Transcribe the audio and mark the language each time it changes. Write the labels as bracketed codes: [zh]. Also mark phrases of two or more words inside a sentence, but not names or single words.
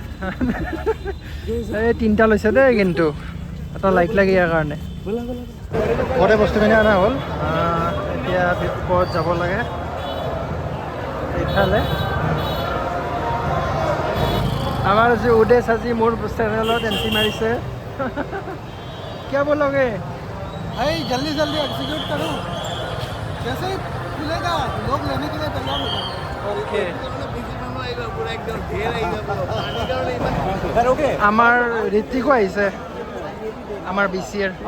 [as] এই 3টা লৈছে দেই, কিন্তু এটা লাইক লাগে ইয়াৰ কাৰণে। গোটেই বস্তুখিনি অনা হ'ল, এতিয়া ওপৰত যাব লাগে। এইফালে আমাৰ যি উদেশ আজি মোৰ চেনেলত এণ্ট্ৰি মাৰিছে। [hi] কিয় बोलोगे? भाई जल्दी जल्दी एग्जीक्यूट करो, जैसे ही खुलेगा लोग लेने के लिए तैयार हो जाओ। [as] আমাৰ ঋত্বিকো আহিছে, আমাৰ BCA ৰ।